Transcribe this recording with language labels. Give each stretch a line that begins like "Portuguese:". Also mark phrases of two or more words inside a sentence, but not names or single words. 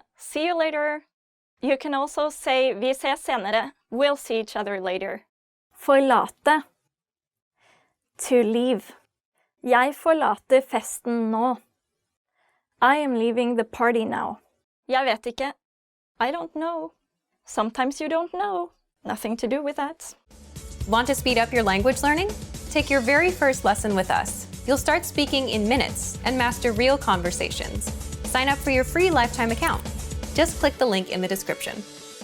English: See you later. You can also say
Norwegian: vi ses senere.
English: We'll see each other later. Forlate. To leave.
Norwegian: Jeg forlater festen nå.
English: I am leaving the party now.
Norwegian: Jeg vet ikke.
English: I don't know. Sometimes you don't know. Nothing to do with that. Want to speed up your language learning? Take your very first lesson with us. You'll start speaking in minutes and master real conversations. Sign up for your free lifetime account. Just click the link in the description.